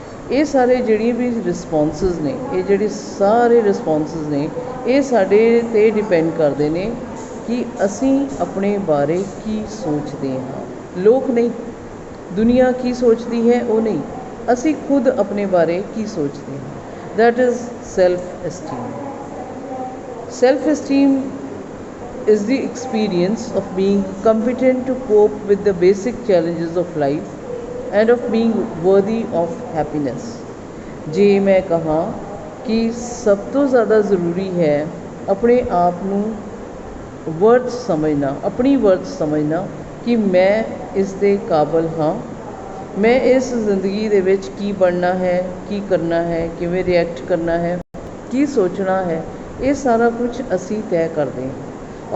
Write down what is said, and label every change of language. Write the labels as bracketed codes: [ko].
[pa] ਇਹ ਸਾਰੇ ਜਿਹੜੀਆਂ ਵੀ ਰਿਸਪੌਂਸਿਸ ਨੇ, ਇਹ ਜਿਹੜੇ ਸਾਰੇ ਰਿਸਪੌਂਸਿਸ ਨੇ, ਇਹ ਸਾਡੇ 'ਤੇ ਡਿਪੈਂਡ ਕਰਦੇ ਨੇ ਕਿ ਅਸੀਂ ਆਪਣੇ ਬਾਰੇ ਕੀ ਸੋਚਦੇ ਹਾਂ। ਲੋਕ ਨਹੀਂ, ਦੁਨੀਆ ਕੀ ਸੋਚਦੀ ਹੈ ਉਹ ਨਹੀਂ, ਅਸੀਂ ਖੁਦ ਆਪਣੇ ਬਾਰੇ ਕੀ ਸੋਚਦੇ ਹਾਂ। [en] That is self-esteem. Self-esteem is the experience of being competent to cope with the basic challenges of life and of being worthy of happiness. [pa] ਜੇ ਮੈਂ ਕਹਾਂ ਕਿ ਸਭ ਤੋਂ ਜ਼ਿਆਦਾ ਜ਼ਰੂਰੀ ਹੈ ਆਪਣੇ ਆਪ ਨੂੰ ਵਰਥ ਸਮਝਣਾ, ਆਪਣੀ ਵਰਥ ਸਮਝਣਾ ਕਿ ਮੈਂ ਇਸ ਦੇ ਕਾਬਲ ਹਾਂ, ਮੈਂ ਇਸ ਜ਼ਿੰਦਗੀ ਦੇ ਵਿੱਚ ਕੀ ਬਣਨਾ ਹੈ, ਕੀ ਕਰਨਾ ਹੈ, ਕਿਵੇਂ ਰਿਐਕਟ ਕਰਨਾ ਹੈ, ਕੀ ਸੋਚਣਾ ਹੈ, ਇਹ ਸਾਰਾ ਕੁਝ ਅਸੀਂ ਤੈਅ ਕਰਦੇ ਹਾਂ।